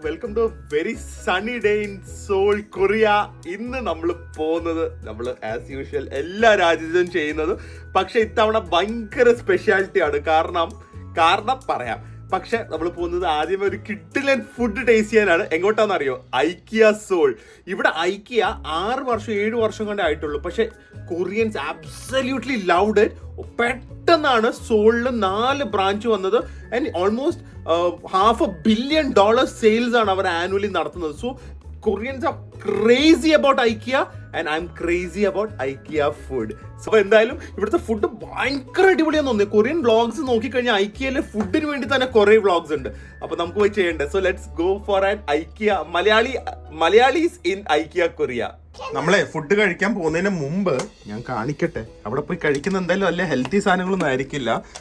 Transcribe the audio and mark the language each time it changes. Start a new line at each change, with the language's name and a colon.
English: Welcome to a very sunny day in Seoul, Korea.
Malayalam: ഇന്ന് നമ്മൾ പോകുന്നത് ആസ് യൂഷ്വൽ എല്ലാ രാജ്യത്തും ചെയ്യുന്നത്, പക്ഷെ ഇത്തവണ ഭയങ്കര സ്പെഷ്യാലിറ്റി ആണ്. കാരണം പറയാം. പക്ഷെ നമ്മൾ പോകുന്നത് ആദ്യം ഒരു കിഡിലൻ ഫുഡ് ടേസ്റ്റ് ചെയ്യാനാണ്. എങ്ങോട്ടാന്ന് അറിയോ? IKEA soul. ഇവിടെ ഐക്കിയ 6-7 വർഷം കൊണ്ടേ ആയിട്ടുള്ളൂ. പക്ഷെ കൊറിയൻസ്
English: Absolutely loved it.
Malayalam: പെട്ടെന്നാണ് സോളിൽ 4 ബ്രാഞ്ച് വന്നത്. ആൻഡ് ഓൾമോസ്റ്റ് $500 million സെയിൽസ് ആണ് അവർ ആനുവലി നടത്തുന്നത്.
English: So Koreans are crazy about IKEA and I'm crazy about IKEA food.
Malayalam: So എന്തായാലും ഇവിടുത്തെ ഫുഡ് ഭയങ്കര അടിപൊളിയാന്ന് തോന്നി. കൊറിയൻ വ്ളോഗ്സ് നോക്കിക്കഴിഞ്ഞാൽ ഐക്കിയയിലെ ഫുഡിന് വേണ്ടി തന്നെ കുറെ വ്ളോഗ്സ് ഉണ്ട്. അപ്പൊ നമുക്ക് പോയി ചെയ്യണ്ടേ.
English: So let's go for an IKEA Malayalis in IKEA Korea.
Malayalam: നമ്മളെ ഫുഡ് കഴിക്കാൻ പോകുന്നതിന് മുമ്പ് ഞാൻ കാണിക്കട്ടെ. അവിടെ പോയി കഴിക്കുന്ന എന്തായാലും വല്ല ഹെൽത്തി സാധനങ്ങളൊന്നും ആയിരിക്കില്ല.